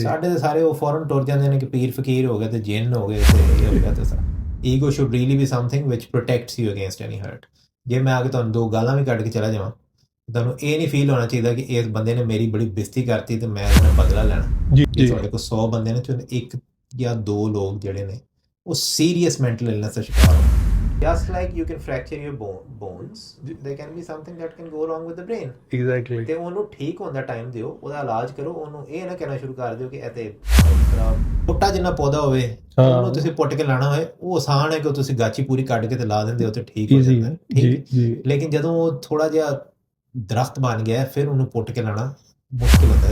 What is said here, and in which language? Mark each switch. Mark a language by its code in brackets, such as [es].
[pa] ਸਾਡੇ ਤਾਂ ਸਾਰੇ ਉਹ ਫੌਰਨ ਟੁਰ ਜਾਂਦੇ ਨੇ ਕਿ ਪੀਰ ਫਕੀਰ ਹੋ ਗਏ ਤੇ ਜਿੰਨ ਹੋ ਗਏ ਤੇ ਇਹ ਹੋ ਗਿਆ ਤੇ [en] Ego should really be something which protects you against any hurt. [pa] ਜੇ ਮੈਂ ਆ ਕੇ ਤੁਹਾਨੂੰ ਦੋ ਗਾਲਾਂ ਵੀ ਕੱਢ ਕੇ ਚਲਾ ਜਾਵਾਂ, ਤੁਹਾਨੂੰ ਇਹ ਨਹੀਂ ਫੀਲ ਹੋਣਾ ਚਾਹੀਦਾ ਕਿ ਇਸ ਬੰਦੇ ਨੇ ਮੇਰੀ ਬੜੀ ਬੇਇੱਜ਼ਤੀ ਕਰਤੀ ਤੇ ਮੈਂ ਇਹਦਾ ਬਦਲਾ ਲੈਣਾ। ਜੀ ਜੇ ਤੁਹਾਡੇ ਕੋਲ 100 ਬੰਦੇ ਨੇ ਤੇ ਇੱਕ ਜਾਂ ਦੋ ਲੋਕ ਜਿਹੜੇ ਨੇ ਉਹ ਸੀਰੀਅਸ ਮੈਂਟਲ ਇਲਨੈਸ ਦਾ ਸ਼ਿਕਾਰ ਹੋ। [en] Just like you can fracture your bones, there can be something that can go wrong with the brain. Exactly. [pa] ਤੇ ਉਹਨੂੰ ਠੀਕ ਹੋਣ ਦਾ ਟਾਈਮ ਦਿਓ, ਉਹਦਾ ਇਲਾਜ ਕਰੋ। ਉਹਨੂੰ ਇਹ ਨਾ ਕਹਿਣਾ ਸ਼ੁਰੂ ਕਰ ਦਿਓ ਕਿ ਇਹ ਤੇ ਪੁੱਟਾ ਜਿੰਨਾ ਪੌਦਾ ਹੋਵੇ ਉਹਨੂੰ ਤੁਸੀਂ ਪੁੱਟ ਕੇ ਲਾਣਾ ਹੋਏ, ਉਹ ਆਸਾਨ ਹੈ ਕਿ ਤੁਸੀਂ ਗਾਚੀ ਪੂਰੀ ਕੱਢ ਕੇ ਤੇ ਲਾ ਦਿੰਦੇ ਹੋ ਤੇ ਠੀਕ ਹੋ ਜਾਂਦਾ। ਠੀਕ, ਲੇਕਿਨ ਜਦੋਂ ਉਹ ਥੋੜਾ ਜਿਹਾ ਦਰਖਤ ਬਣ ਗਿਆ ਫਿਰ ਉਹਨੂੰ ਪੁੱਟ ਕੇ ਲਾਣਾ ਮੁਸ਼ਕਿਲ ਹੁੰਦਾ।